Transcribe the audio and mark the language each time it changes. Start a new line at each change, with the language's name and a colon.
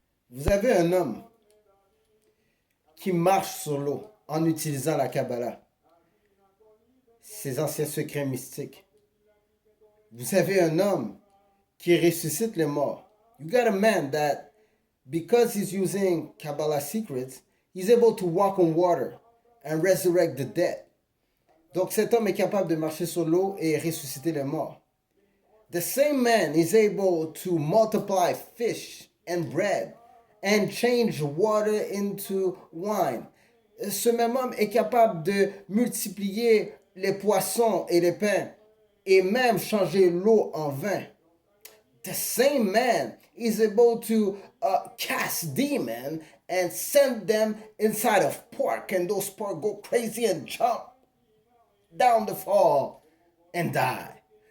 French: Vous avez un homme qui marche sur l'eau en utilisant la Kabbalah, ses anciens secrets mystiques. Vous avez un homme qui ressuscite les morts.
English: You got a man that, because he's using Kabbalah secrets, he's able to walk on water and resurrect the dead.
French: Donc cet homme est capable de marcher sur l'eau et ressusciter les morts.
English: The same man is able to multiply fish and bread and change water into wine.
French: Ce même homme est capable de multiplier les poissons et les pains et même changer l'eau en vin.
English: The same man is able to cast demons and send them inside of pork, and those pork go crazy and jump down the fall and die.